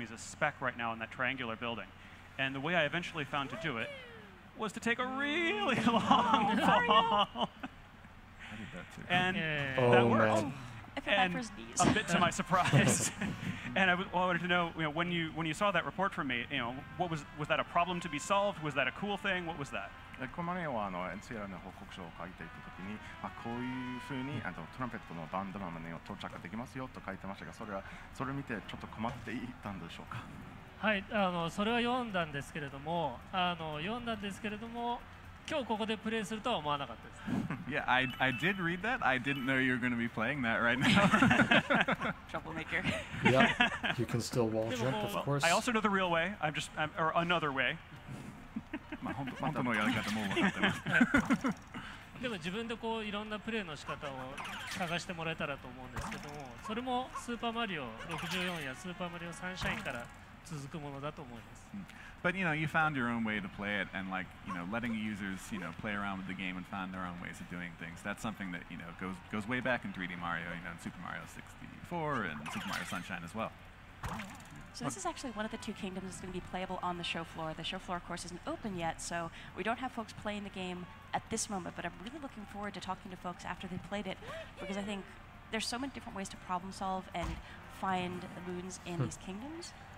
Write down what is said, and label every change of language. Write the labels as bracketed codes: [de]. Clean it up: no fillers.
[en] He's a speck right now in that triangular building. And the way I eventually found to do it was to take a really long fall. And that worked. And a bit to my surprise. And I wanted to know, when you saw that report from me, was that a problem to be solved? Was that a cool thing? What was that? [ja] この前はNCR の報告書を書いていたときに、こういうふうにトランペットのバンドマンに到着できますよと書いてましたが、それを見てちょっと困っていたんでしょうか。はい、それは読んだんですけれども、今日ここでプレイするとは思わなかったです。 [en] Yeah, I did read that. I didn't know you were going to be playing that right now. Troublemaker. Yeah, you can still wall jump, of course. I also know the real way. or another way. [ja] 本当のやり方も分かってます。でも自分でこういろんなプレイの仕方を探してもらえたらと思うんですけども、それもスーパーマリオ64やスーパーマリオサンシャインから続くものだと思います。 [en] But you know, you found your own way to play it, and like letting users play around with the game and find their own ways of doing things. That's something that goes way back in 3D Mario. In Super Mario 64 and Super Mario Sunshine as well. So this is actually one of the two kingdoms that's going to be playable on the show floor. The show floor, of course, isn't open yet, so we don't have folks playing the game at this moment, but I'm really looking forward to talking to folks after they played it, because I think there's so many different ways to problem solve and find moons in these kingdoms.